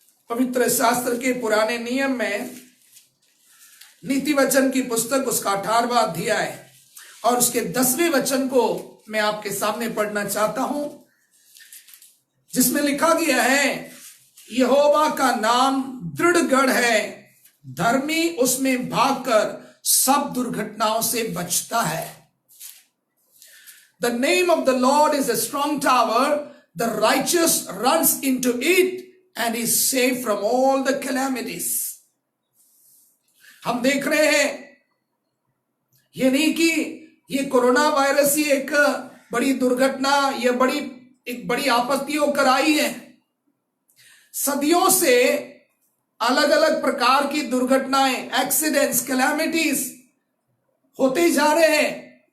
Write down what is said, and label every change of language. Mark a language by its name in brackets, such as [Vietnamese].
[Hindi] पवित्र शास्त्र के पुराने नियम में नीति वचन की पुस्तक, उसका 18वां अध्याय और उसके 10वें वचन को मैं आपके सामने पढ़ना चाहता हूं, जिसमें लिखा गया है, यहोवा का नाम दृढ़ गढ़ है, धर्मी उसमें भागकर सब दुर्घटनाओं से बचता है। [English] The name of the Lord is a strong tower, the righteous runs into it and is saved from all the calamities. [Hindi] हम देख रहे हैं ये नहीं कि ये कोरोना वायरस ही एक बड़ी दुर्घटना, ये एक बड़ी आपत्ति होकर आई है। सदियों से अलग अलग प्रकार की दुर्घटनाएं, एक्सीडेंट्स, कैलामिटीज होते जा रहे हैं।